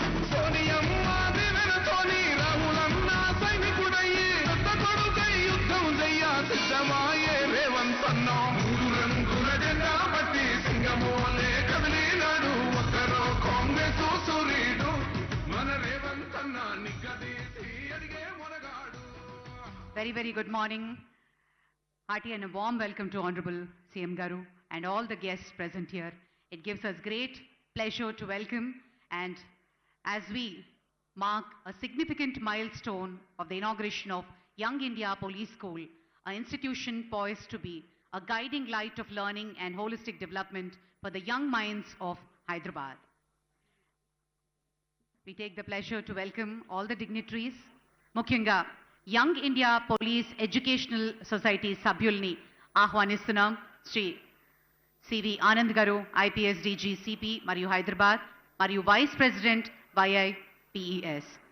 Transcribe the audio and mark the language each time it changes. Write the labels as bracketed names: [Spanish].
[Telugu] సోనియమ్మ దివెనతోని రాహులన్న సైనికుడయ్యి పెద్ద కొడుకై యుద్ధం చెయ్య సిద్ధమాయే రేవంత్ అన్న మూడు రంగుల జెండా బట్టి సింగమోలే కదిలినాడు ఒక్కరో కాంగ్రెస్ సూర్యుడు మన రేవంత్ అన్న నిగ్గదీసి అడిగే మునగాడు. [English] Very good morning. Hearty and a warm welcome to Honorable CM Garu and all the guests present here. It gives us great pleasure to welcome, and as we mark a significant milestone of the inauguration of Young India Police School, an institution poised to be a guiding light of learning and holistic development for the young minds of Hyderabad. We take the pleasure to welcome all the dignitaries [Telugu] ముఖ్యంగా young India police educational society సభ్యుల్ని ఆహ్వానిస్తున్నాం. Shri CV Anand గారు, IPS DG CP మరియు హైదరాబాద్, మరియు vice president వైఐపిఈఎస్.